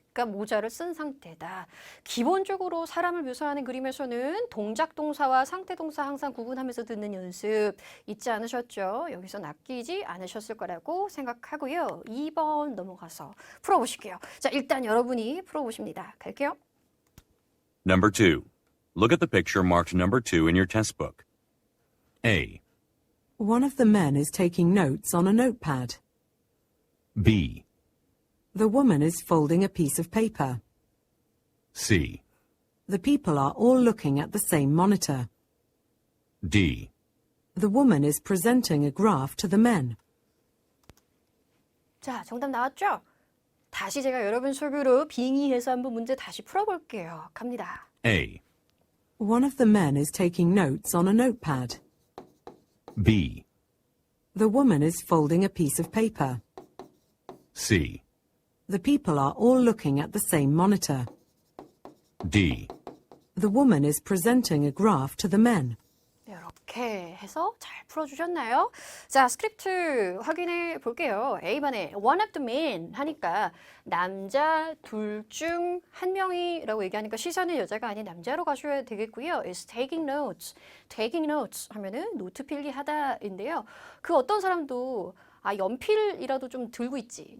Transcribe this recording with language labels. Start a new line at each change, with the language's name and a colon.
Korean: 그러니까 모자를 쓴 상태다. 기본적으로 사람을 묘사하는 그림에서는 동작 동사와 상태 동사 항상 구분하면서 듣는 연습 잊지 않으셨죠? 여기서 낚이지 않으셨을 거라고 생각하고요. 2번 넘어가서 풀어보실게요. 자, 일단 여러분이 풀어보십니다. 갈게요.
English: Number 2. Look at the picture marked number 2 in your test book. A, One of the men is taking notes on a notepad. B, The woman is folding a piece of paper. C, The people are all looking at the same monitor. D. The woman is presenting a graph to the men.
Korean: 자, 정답 나왔죠? 다시 제가 여러분 소개로 빙의해서 한번 문제 다시 풀어볼게요. 갑니다.
English: A, One of the men is taking notes on a notepad. B, The woman is folding a piece of paper. C, The people are all looking at the same monitor. D. The woman is presenting a graph to the men.
Korean: 이렇게 해서 잘 풀어주셨나요? 자, 스크립트 확인해 볼게요. A번에
English: one of the men
Korean: 하니까 남자 둘 중 한 명이라고 얘기하니까 시선은 여자가 아닌 남자로 가셔야 되겠고요.
English: is taking notes. taking notes
Korean: 하면은 노트 필기하다인데요. 그 어떤 사람도 연필이라도 좀 들고 있지.